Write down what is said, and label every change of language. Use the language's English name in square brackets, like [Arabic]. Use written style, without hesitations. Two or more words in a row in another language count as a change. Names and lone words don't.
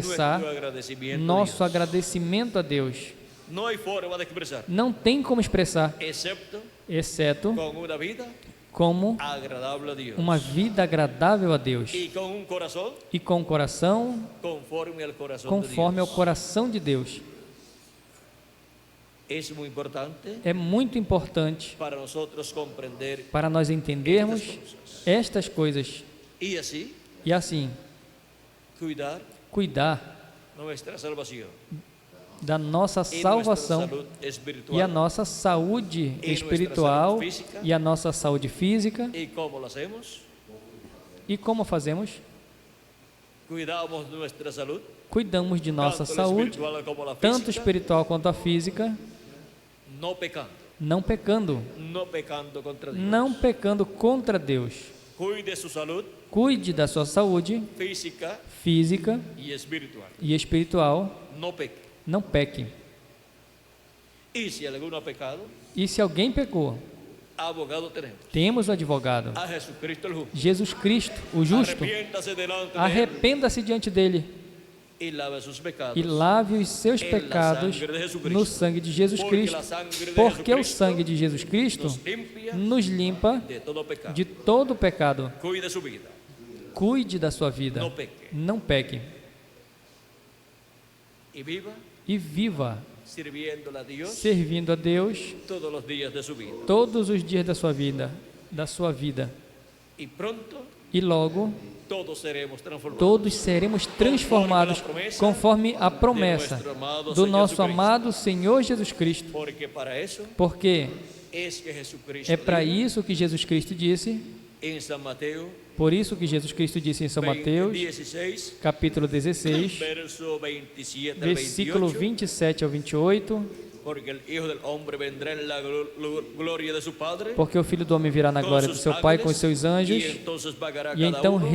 [Portuguese] expressar [Spanish] agradecimiento a [Portuguese] nosso [Spanish] Dios. [Portuguese] agradecimento a Deus. [Spanish] No hay forma de expresar, [Portuguese] não tem como expressar, exceto [Spanish] con una vida como agradable a Dios [Portuguese] uma vida agradável a Deus [Spanish] y con un corazón [Portuguese] e com um coração [Spanish] conforme al corazón [Portuguese] conforme de ao [Spanish] Dios. [Portuguese] coração de Deus. [Spanish] Es muy importante [Portuguese] É muito importante [Spanish] para nosotros comprender [Portuguese] para nós entendermos estas coisas [Spanish] y así [Portuguese] e assim cuidar [Spanish] nuestra salvación [Portuguese] da nossa [Spanish] y nuestra [Portuguese] salvação [Spanish] salud [Portuguese] e a [Spanish] espiritual. [Portuguese] nossa saúde E espiritual nossa saúde física. e a nossa saúde física. [Spanish] ¿Y cómo lo hacemos? [Portuguese] E como fazemos? [Spanish] Cuidamos nuestra salud, [Portuguese] Cuidamos de nossa [Spanish] tanto la [Portuguese] saúde, [Spanish] espiritual como la [Portuguese] tanto [Spanish] física, [Portuguese] espiritual quanto a física, [Spanish] no pecando, [Portuguese] não pecando, [Spanish] no pecando contra Dios. [Portuguese] não pecando contra Deus. [Spanish] Cuide su salud [Portuguese] Cuide da sua saúde [Spanish] física [Portuguese] física [Spanish] y espiritual. [Portuguese] e espiritual, [Spanish] No peque. [Portuguese] não peque. [Spanish] Y si alguno ha pecado, [Portuguese] E se alguém pecou, [Spanish] abogado tenemos. [Portuguese] temos o advogado, [Spanish] A Jesucristo el justo. [Portuguese] Jesus Cristo, o justo. [Spanish] Arrepiéntase delante de él [Portuguese] Arrependa-se diante dele [Spanish] y lave sus pecados. [Portuguese] e lave os seus [Spanish] Em la [Portuguese] pecados [Spanish] sangre de Jesucristo. [Portuguese] no sangue de Jesus [Spanish] Porque [Portuguese] Cristo, [Spanish] la sangre de [Portuguese] porque o [Spanish] Jesucristo [Portuguese] sangue de Jesus Cristo [Spanish] nos limpia [Portuguese] nos limpa [Spanish] de todo pecado. [Portuguese] de todo pecado. [Spanish] Cuide su vida. [Portuguese] Cuide da sua vida, [Spanish] No peque. [Portuguese] não peque [Spanish] Y viva [Portuguese] e viva [Spanish] sirviéndole a Dios [Portuguese] servindo a Deus [Spanish] todos los días de su vida. [Portuguese] todos os dias da sua vida, [Spanish] Y pronto [Portuguese] e logo [Spanish] todos seremos transformados. [Portuguese] todos seremos transformados conforme a promessa do nosso amado Senhor Jesus Cristo, [Spanish] Porque para eso [Portuguese] porque [Spanish] es que Jesucristo [Portuguese] é para [Spanish] dijo [Portuguese] isso que Jesus Cristo disse, [Spanish] en San Mateo [Portuguese] por isso que Jesus Cristo disse em São Mateus, [Spanish] 16, [Portuguese] capítulo 16, [Spanish] verso 27 al [Portuguese] versículo 28, 27 ao 28, [Spanish] porque el Hijo del Hombre vendrá en la gloria de su Padre [Portuguese] porque o Filho do Homem virá na [Spanish] con [Portuguese] glória do [Spanish] sus [Portuguese] seu Pai com os [Spanish] ángeles, [Portuguese] seus anjos, [Spanish] y entonces pagará [Portuguese] e [Spanish] cada [Portuguese] então [Spanish] uno